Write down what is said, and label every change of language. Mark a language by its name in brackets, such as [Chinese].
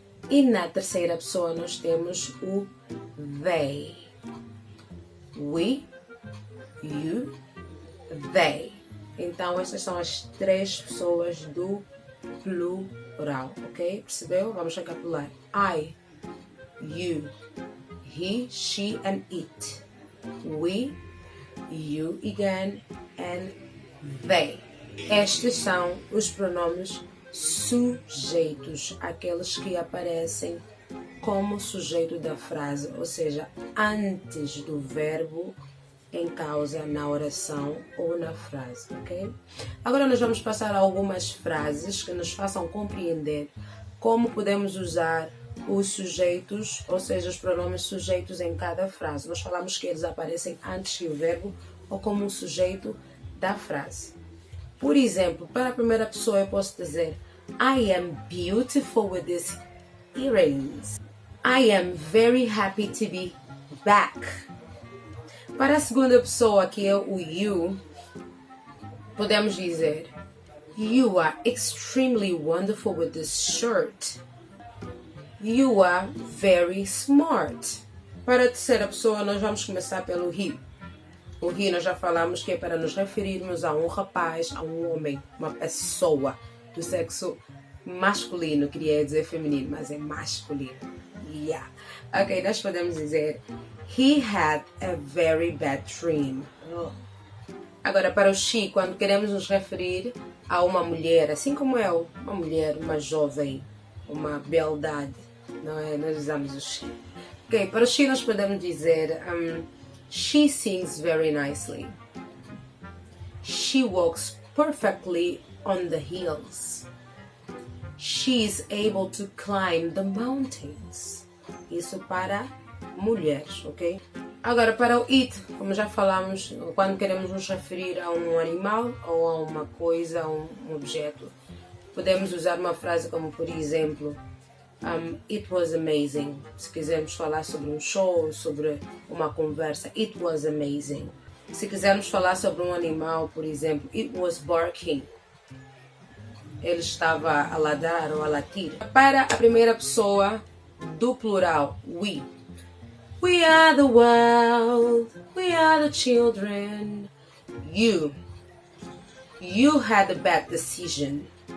[Portuguese] E na terceira pessoa nós temos o they. [English] We, you, they. [Portuguese] Então estas são as 3 pessoas do plural, ok? Percebeu? Vamos recapitular. [English] I, you, he, she and it. We, you again, and they. [Portuguese] Estes são os pronomes sujeitos, aqueles que aparecem como sujeito da frase, ou seja, antes do verbo em causa na oração ou na frase, ok? Agora nós vamos passar a algumas frases que nos façam compreender como podemos usar os sujeitos, ou seja, os pronomes sujeitos em cada frase. Nós falamos que eles aparecem antes do verbo ou como um sujeito da frase. Por exemplo, para a primeira pessoa eu posso dizer [English] I am beautiful with these earrings. I am very happy to be back. [Portuguese] Para a segunda pessoa, que é o you, podemos dizer [English] You are extremely wonderful with this shirt. You are very smart. [Portuguese] Para a terceira pessoa, nós vamos começar pelo he. O he nós já falamos que é para nos referirmos a um rapaz, a um homem, uma pessoa do sexo masculino, queria dizer feminino, mas é masculino. [English] Yeah. Ok, [Portuguese] nós podemos dizer [English] He had a very bad dream. Oh. [Portuguese] Agora, para o she, quando queremos nos referir a uma mulher, assim como eu, uma mulher, uma jovem, uma beldade, não é? Nós usamos o she. Ok, para o she nós podemos dizer [English] She sings very nicely. She walks perfectly on the hills. She is able to climb the mountains. [Portuguese] Isso para mulheres, ok? Agora, para o it, como já falamos, quando queremos nos referir a um animal ou a uma coisa, a um objeto, podemos usar uma frase como, por exemplo, [English] It was amazing. [Portuguese] Se quisermos falar sobre um show, sobre uma conversa, [English] it was amazing. [Portuguese] Se quisermos falar sobre um animal, por exemplo, [English] it was barking. [Portuguese] Ele estava a ladrar ou a latir. Para a primeira pessoa do plural, we. [English] We are the world, we are the children. You had a bad decision.